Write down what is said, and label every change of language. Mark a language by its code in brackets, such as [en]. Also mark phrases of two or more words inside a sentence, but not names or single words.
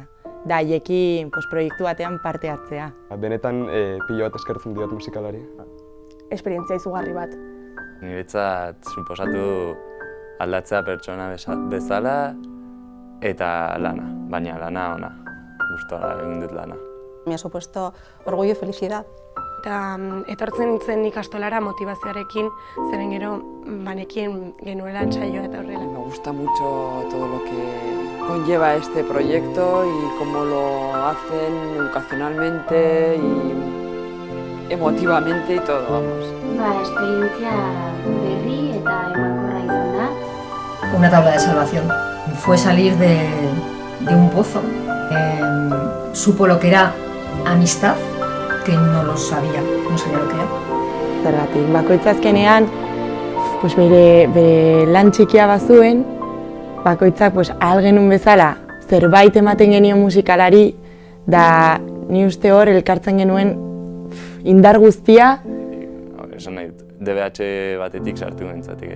[eu] Da haiekin proiektu batean parte hartzea. Benetan pilo bat eskertzen diot musikalari. Esperientzia izugarri bat. Niretzat suposatu aldatzea pertsona bezala eta lana, baina lana ona. Gustora egin dut lana. [es] Me ha supuesto orgullo y felicidad. [eu] Eta etortzen nintzen ikastolara motivazioarekin, zeren gero banekin genuela entsaioa eta horrela. [es] Me gusta mucho todo lo que conlleva este proyecto y cómo lo hacen educacionalmente y emotivamente y todo, vamos. [eu] Esperientzia berri eta emankorra izan da. [es] Una tabla de salvación. Fue salir de un pozo. Supo lo que era amistad, que no lo sabía, no sabía lo que era. [eu] Zergatik, bakoitza azkenean bere lan txikia bazuen, bakoitzak ahal genuen bezala zerbait ematen genion musikalari, da ni uste hor elkartzen genuen indar guztia. Esan nahi dut, DBH batetik sartu nintzatik.